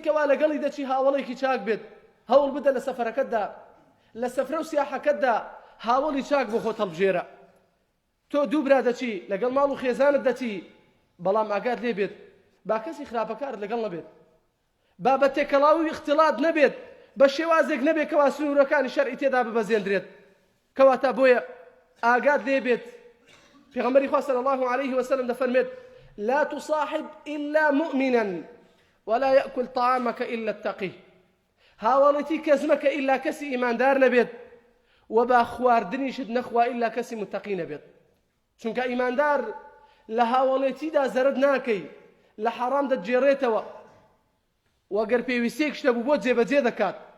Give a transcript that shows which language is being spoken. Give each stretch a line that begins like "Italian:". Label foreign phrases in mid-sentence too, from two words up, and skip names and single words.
Central Kurdish: کەوا لەگەڵی دەچی هاوڵێکی چاک بێت هەوڵ بدە لە سەفەرەکەتدا لە سەفرە و سیاحەکەتدا هاوڵی چاک بۆ خۆت هەڵبژێرە تۆ دوو برا دەچی لەگەڵ ماڵ و خێزانت دەچی بەڵام ئاگات لێ بێت با کەسی خراپەکارت لەگەڵ نەبێت با بە تێکەڵاوی اختلاط نەبێت بە شێوازێک نەبێت کەوا سنوورەکانی شەرعی تێدا ببەزێندرێت کەواتە بۆیە ئاگات لێ بێت پێغەمبەری خوا
Arabic: صلی الله عليه وسلم
Central Kurdish: دەفەرمێت
Arabic: لا تصاحب إلا مؤمنا ولا يأكل طعامك إلا التقي
Central Kurdish: هاوڵێتی کەس مەکە ئیلا کەسی ئیماندار نەبێت و با خواردنیشت نەخوا ئیلا کەسی متەقی نەبێت چونکە ئیماندار لە هاوڵێتیدا زەرد ناکەی لە حەرام دەتجێڕێتەوە وەگەر پێویستێک شتە بوو بۆ جێبەجێ دەکات